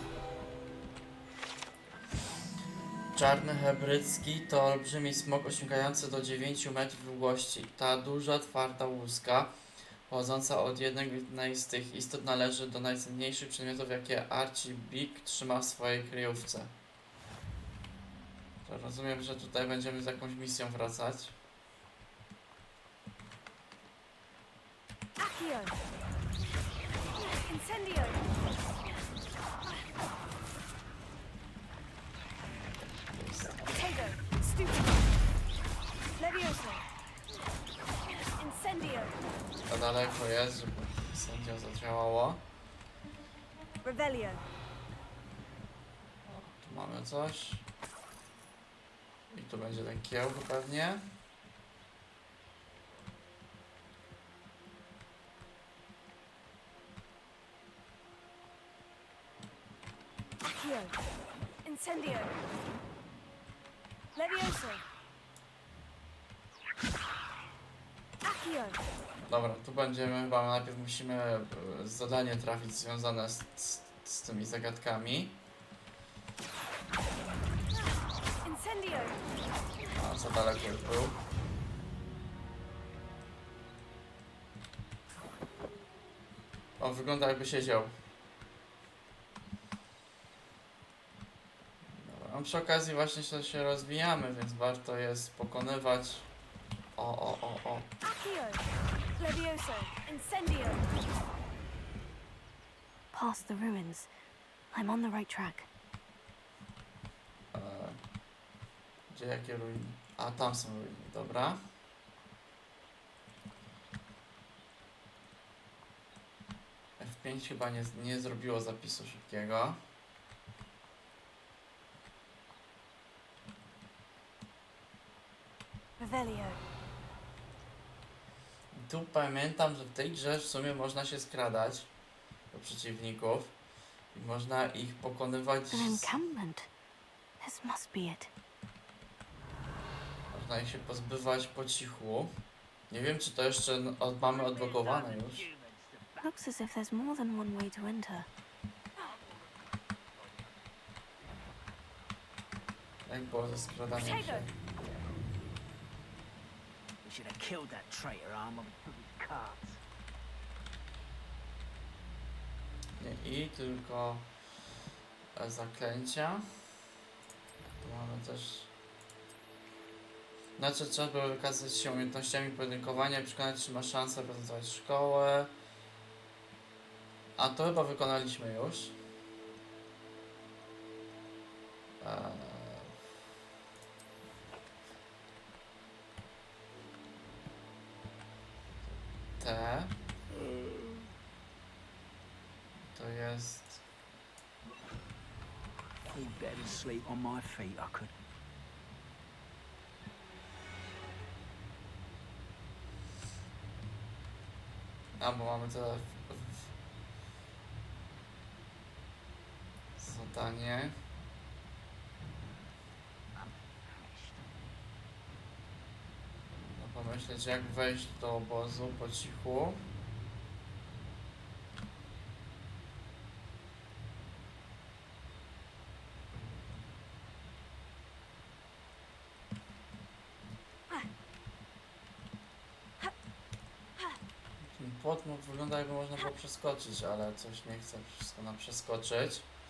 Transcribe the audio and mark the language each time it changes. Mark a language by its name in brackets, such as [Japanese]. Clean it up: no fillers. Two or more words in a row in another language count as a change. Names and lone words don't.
[Polish] Czarny hebrycki to olbrzymi smok osiągający do 9 metrów długości. Ta duża, twarda łuska pochodząca od jednej z tych istot należy do najcenniejszych przedmiotów, jakie Archie Big trzyma w swojej kryjówce. To rozumiem, że tutaj będziemy z jakąś misją wracać. Accio! Incendio! Potato! Stupido! Levioso! Incendio! To daleko jest, żeby sędzia zadziałało. Revelio! Tu mamy coś. I tu będzie ten kiełb pewnie. Accio! Incendio! Levioso! Accio! Dobra, tu będziemy, chyba najpierw musimy zadanie trafić związane z tymi zagadkami. Incendio! A za daleko już był. O, wygląda jakby siedział. Dobra, a przy okazji właśnie się rozwijamy, więc warto jest pokonywać. O. Accio! Levioso! Incendio! [English] Past the ruins. I'm on the right track. [Polish] E, Gdzie jakie ruiny? A, tam są ruiny, dobra. F5 chyba nie zrobiło zapisu szybkiego. Revelio. Tu pamiętam, że w tej grze w sumie można się skradać do przeciwników i można ich pokonywać. [English] An encampment. This must be it. [Polish] Można ich się pozbywać po cichu. Nie wiem, czy to jeszcze mamy odblokowane już. [English] Looks as if there's more than one way to enter. [Polish] Jak było ze skradaniem się? [English] We should have killed that traitor armor with his carts. [Polish] Nie i, tylko zaklęcia. Tu mamy też. Znaczy trzeba było wykazać się umiejętnościami pojedynkowania i przekonać, czy ma szansę reprezentować szkołę. A to chyba wykonaliśmy już. Te. To jest. [English] He better sleep on my feet, I could. [Polish] A, bo mamy to zadanie. No pomyśleć, jak wejść do obozu po cichu. Ten płot wygląda, jakby można było przeskoczyć, ale coś nie chce wszystko nam przeskoczyć.